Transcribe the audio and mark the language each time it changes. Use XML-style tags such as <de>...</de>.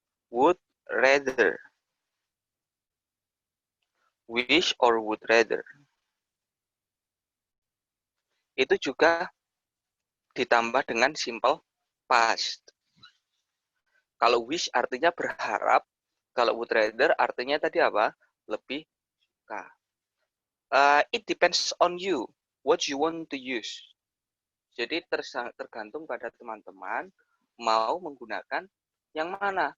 <en>Would rather, wish or would rather.</en> <id>Itu juga ditambah dengan simple past. Kalau wish artinya berharap, kalau would rather artinya tadi apa? Lebih suka.</id> <en>It depends on you, what you want to use.</en> <id>Jadi tergantung pada teman-teman mau menggunakan yang mana.</id>